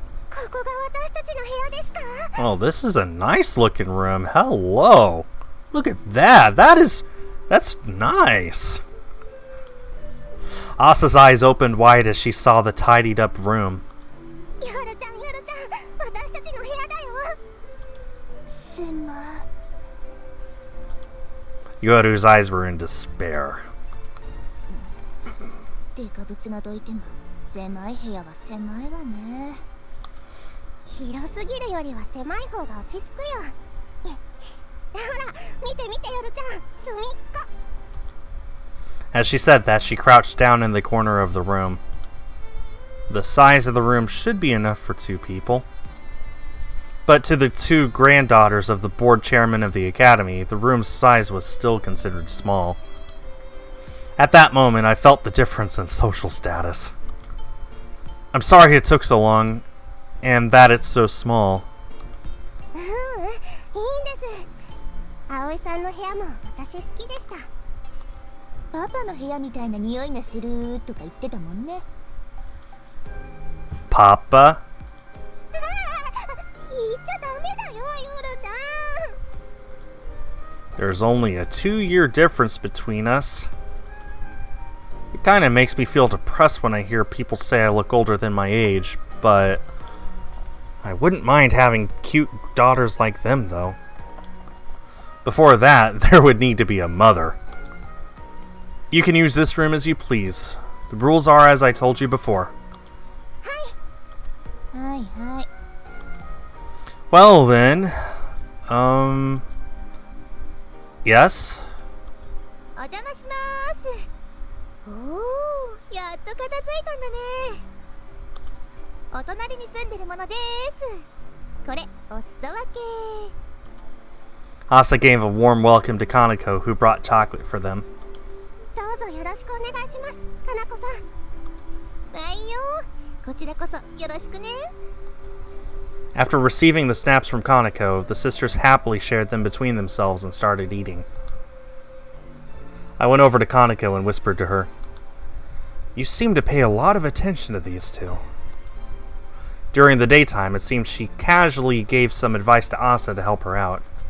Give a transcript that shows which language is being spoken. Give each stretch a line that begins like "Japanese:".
Japanese: ここが私たちの部屋ですか？
English: Oh, this is a nice looking room. Hello. Look at that. That's nice. Asa's eyes opened wide as she saw the tidied up room.
Japanese: ヨルちゃん、ヨルちゃん、私たちの部屋だよ。すま。
English: Yoru's eyes were in despair.
Japanese: デカブツがどいても狭い部屋は狭いわね。広すぎるよりは狭い方が落ち着くよ。ほら、見て見てヨルちゃん、隅っこ。
English: As she said that, she crouched down in the corner of the room. The size of the room should be enough for 2 people. But to the 2 granddaughters of the board chairman of the academy, the room's size was still considered small. At that moment, I felt the difference in social status. I'm sorry it took so long, and that it's so small.
Japanese: いいんです。葵さんの部屋も私好きでした。パパの部屋みたいな匂いがするとか言ってたもんね。
English: Papa?
Japanese: 言っちゃダメだよ、ヨルちゃん。
English: There's only a 2-year difference between us. kind of makes me feel depressed when I hear people say I look older than my age, but I wouldn't mind having cute daughters like them, though. Before that, there would need to be a mother. You can use this room as you please. The rules are as I told you before. Hi. Hi. Well then, yes?
Japanese: お邪魔します。おお、やっと片付いたんだね。お隣に住んでるものです。これ、お裾分け。
English: Asa gave a warm welcome to Kaneko, who brought chocolate for them.
Japanese: どうぞよろしくお願いします、かなこさん。はいよ、こちらこそよろしくね。
English: After receiving the snaps from Kaneko, the sisters happily shared them between themselves and started eating. I went over to Kaneko and whispered to her, "You seem to pay a lot of attention to these two." During the daytime, it seemed she casually gave some advice to Asa to help her out.